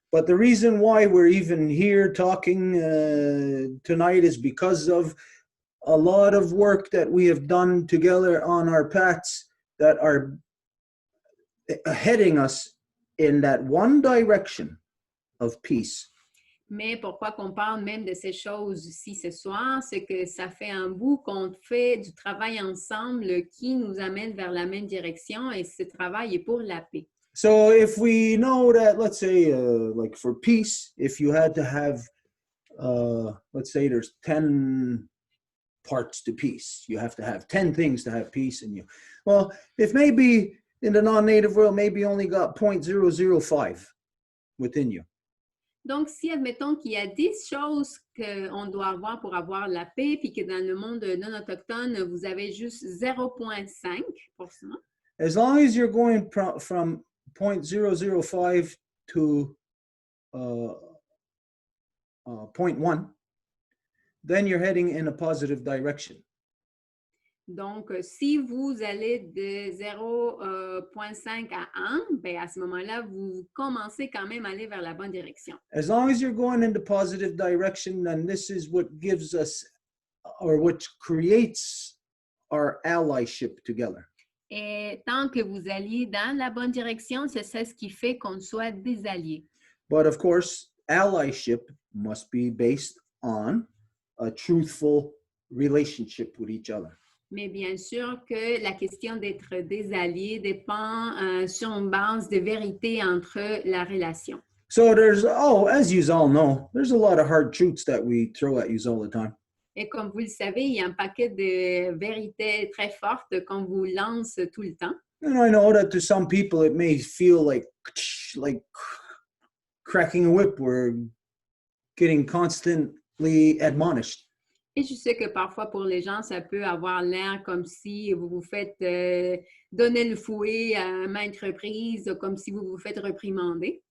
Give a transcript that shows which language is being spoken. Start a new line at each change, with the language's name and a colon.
English: But the reason why we're even here talking tonight is because of a lot of work that we have done together on our paths that are heading us in that one direction of peace.
French: Mais pourquoi qu'on parle même de ces choses ici ce soir, c'est que ça fait un bout qu'on fait du travail ensemble qui nous amène vers la même direction et ce travail est pour la paix.
English: So if we know that, let's say, like for peace, if you had to have, let's say there's 10 parts to peace. You have to have 10 things to have peace in you. Well, if maybe in the non-native world, maybe you only got 0.005 within you.
French: Donc, si admettons qu'il y a 10 choses qu'on doit avoir pour avoir la paix, puis que dans le monde non autochtone, vous avez juste 0,5%.
English: As long as you're going from 0.005 to 0.1, then you're heading in a positive direction.
French: Donc, si vous allez de 0,5 à 1, ben à ce moment-là, vous commencez quand même à aller vers la bonne direction.
English: As long as you're going in the positive direction, then this is what gives us, or what creates our allyship together.
French: Et tant que vous alliez dans la bonne direction, c'est ça ce qui fait qu'on soit des alliés.
English: But of course, allyship must be based on a truthful relationship with each other.
French: Mais bien sûr que la question d'être des alliés dépend sur une base de vérité entre la relation.
English: So there's, as you all know, there's a lot of hard truths that we throw at you all the time.
French: Et comme vous le savez, il y a un paquet de vérités très fortes qu'on vous lance tout le temps.
English: And I know that to some people it may feel like cracking a whip. We're getting constantly admonished.
French: Et je sais que parfois pour les gens, ça peut avoir l'air comme si vous vous faites donner le fouet à maintes reprises, comme si vous vous faites réprimander.